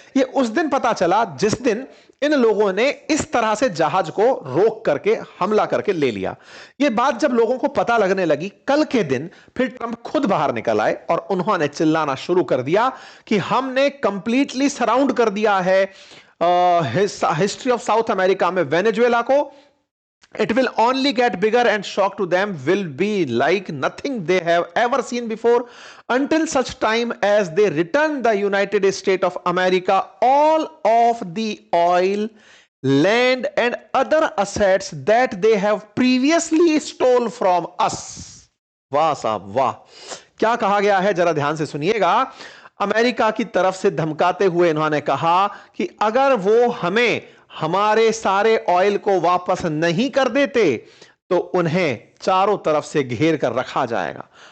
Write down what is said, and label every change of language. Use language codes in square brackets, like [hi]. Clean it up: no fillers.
[hi] ये उस दिन पता चला जिस दिन इन लोगों ने इस तरह से जहाज को रोक करके हमला करके ले लिया। यह बात जब लोगों को पता लगने लगी, कल के दिन फिर ट्रंप खुद बाहर निकल आए और उन्होंने चिल्लाना शुरू कर दिया कि हमने कंप्लीटली सराउंड कर दिया है [en] history of South America [hi] में वेनेजुएला को। [en] It will only get bigger and shock to them will be like nothing they have ever seen before until such time as they return the United States of America all of the oil, land and other assets that they have previously stole from us. [hi] वाह साहब वाह, क्या कहा गया है जरा ध्यान से सुनिएगा। अमेरिका की तरफ से धमकाते हुए इन्होंने कहा कि अगर वो हमें हमारे सारे ऑयल को वापस नहीं कर देते तो उन्हें चारों तरफ से घेर कर रखा जाएगा।